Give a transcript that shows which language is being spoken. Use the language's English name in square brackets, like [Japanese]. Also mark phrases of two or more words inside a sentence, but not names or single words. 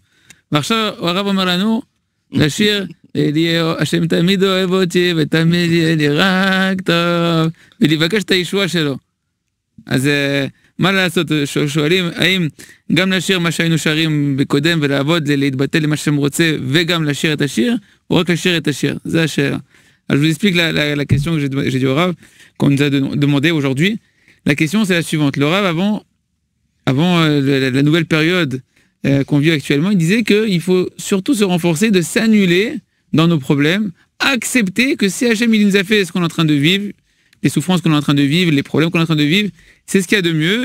[Hebrew] ועכשיו הרב אומר לנו לשיר, השם תמיד אוהב אותי, ותמיד יהיה לי רק טוב, ולבקש את הישועה שלו. אז מה לעשות? שואלים, האם גם לשיר מה שהיינו שרים בקודם, ולעבוד, להתבטל למה שהשם רוצה, וגם לשיר את השיר, או רק לשיר את השיר? זה השאלה. [French] Alors, je vous explique la question que j'ai dit au Rav, qu'on nous a demandé aujourd'hui. La question, c'est la suivante. Le Rav, avant la nouvelle période qu'on vit actuellement, il disait qu'il faut surtout se renforcer, de s'annuler dans nos problèmes, accepter que si Hachem il nous a fait ce qu'on est en train de vivre, les souffrances qu'on est en train de vivre, les problèmes qu'on est en train de vivre, c'est ce qu'il y a de mieux.